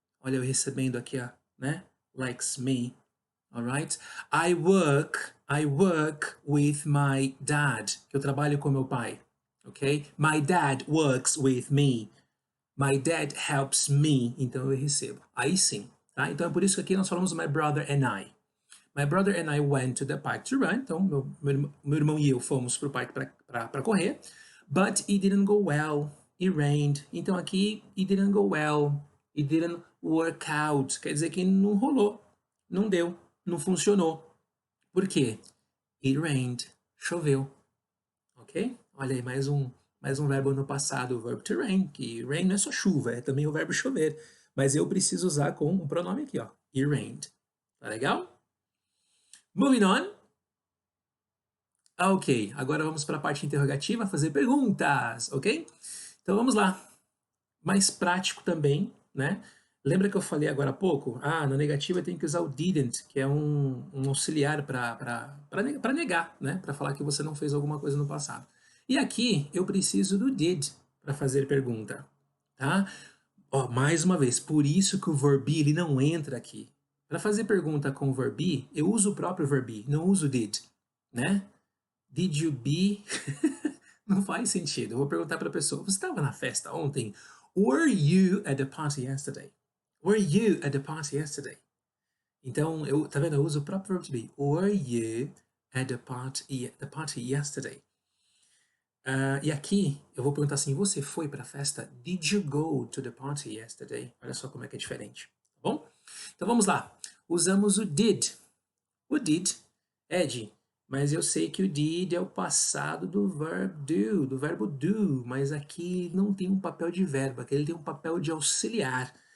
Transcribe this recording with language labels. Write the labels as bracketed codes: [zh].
[pt] Olha eu recebendo aqui, ó, né? [en] Likes me. Alright? I work with my dad. [pt] Que eu trabalho com meu pai. [en] Ok? My dad works with me. My dad helps me. [pt] Então eu recebo. Aí sim. Tá? Então é por isso que aqui nós falamos [en] my brother and I. My brother and I went to the park to run. [pt] Então meu irmão e eu fomos para o parque para correr. [en] But it didn't go well. It rained. [pt] Então aqui [en] it didn't go well. It didn't work out. [pt] Quer dizer que não rolou. Não deu. Não funcionou. Por quê? [en] It rained. [pt] Choveu. Ok? Olha aí, mais um verbo no passado, o verbo to rain, que rain não é só chuva, é também o verbo chover. Mas eu preciso usar com um pronome aqui, ó. [en] It rained. [pt] Tá legal? [en] Moving on. [pt] Ok, agora vamos para a parte interrogativa, fazer perguntas, ok? Então vamos lá. Mais prático também, né? Lembra que eu falei agora há pouco? Ah, na negativa tem que usar o didn't, que é um auxiliar para negar, né? Para falar que você não fez alguma coisa no passado. E aqui eu preciso do did para fazer pergunta, tá? Ó, mais uma vez, por isso que o verb be, ele não entra aqui. Para fazer pergunta com o verb be, eu uso o próprio verb be, não uso did, né? [en] Did you be? [pt] Não faz sentido. Eu vou perguntar para a pessoa: você estava na festa ontem? [en] Were you at the party yesterday? Were you at the party yesterday? [pt] Então, tá vendo? Eu uso o próprio verbo to be. [en] Were you at the party yesterday? [pt] E aqui eu vou perguntar assim: você foi para a festa? [en] Did you go to the party yesterday? [pt] Olha só como é que é diferente, tá bom? Então vamos lá. Usamos o did. O did, Ed, mas eu sei que o did é o passado do verbo do, mas aqui não tem um papel de verbo, aqui ele tem um papel de auxiliar.